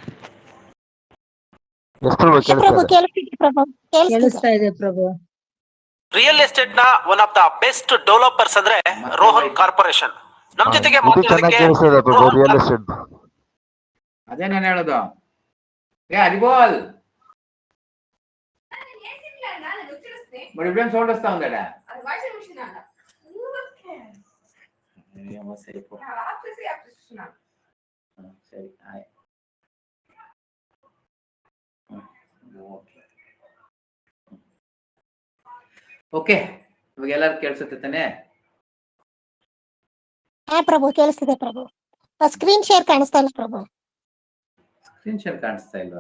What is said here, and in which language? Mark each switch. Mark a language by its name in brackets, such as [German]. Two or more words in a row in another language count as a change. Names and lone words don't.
[Kannada] ಎಷ್ಟು ಪ್ರಭು ಕೇಳಿಸ್ತಾ ಪ್ರಭು ಇದೆ? ಕೇಳಿಸ್ತಿದೆ ಪ್ರಭು, ಕೇಳಿಸ್ತಾ ಇದೆ ಪ್ರಭು. [English] real estate [Kannada] ನ [English] one of the best developers [Kannada] ಅಂದ್ರೆ ರೋಹನ್ ಕಾರ್ಪೊರೇಷನ್. ನಮ್ ಜೊತೆಗೆ ಇದು ಚೆನ್ನಾಗಿ ಕೇಳಿಸ್ತಾ ಇದೆ ಪ್ರಭು, [English] real estate. [Kannada] ಅದೇ ನಾನು ಹೇಳೋದು. ಅರಿಬೋಲ್ [Telugu] మరి ఇప్పుడేం సౌండ్ వస్తా ఉందా? [Kannada] సరే ಓಕೆ, ಇವಾಗ ಎಲ್ಲರೂ ಕೇಳಿಸುತ್ತೆ ತಾನೆ? ಹಾ ಪ್ರಭು ಕೇಳಿಸ್ತಿದೆ ಪ್ರಭು. [English] screen share [Kannada] ಕಾಣಿಸ್ತಾ ಇಲ್ಲ ಪ್ರಭು. [English] screen share [Kannada] ಕಾಣಿಸ್ತಾ ಇಲ್ವಾ?